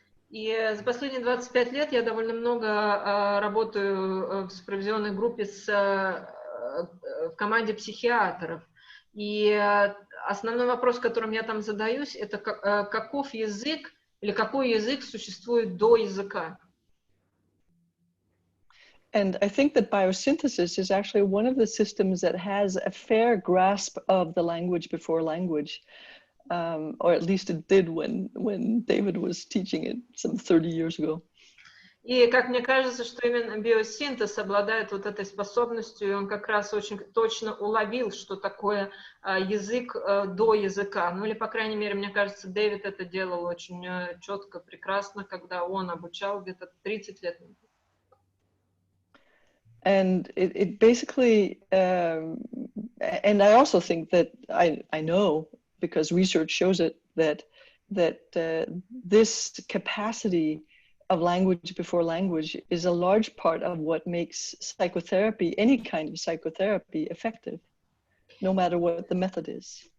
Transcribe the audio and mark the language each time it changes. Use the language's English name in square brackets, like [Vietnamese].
[Russian] И за последние 25 лет я довольно много работаю в супервизионной группе в команде психиатров. И основной вопрос, которым я там задаюсь, это каков язык или какой язык существует до языка. [English] And I think that biosynthesis is actually one of the systems that has a fair grasp of the language before language, or at least it did when David was teaching it some 30 years ago. [Russian] И как мне кажется, что именно биосинтез обладает вот этой способностью, и он как раз очень точно уловил, что такое язык до языка. Ну или, по крайней мере, мне кажется, Дэвид это делал очень четко, прекрасно, когда он обучал где-то 30 лет назад. [English] And it basically, and I also think that I know, because research shows it, that this capacity of language before language is a large part of what makes psychotherapy, any kind of psychotherapy, effective, no matter what the method is.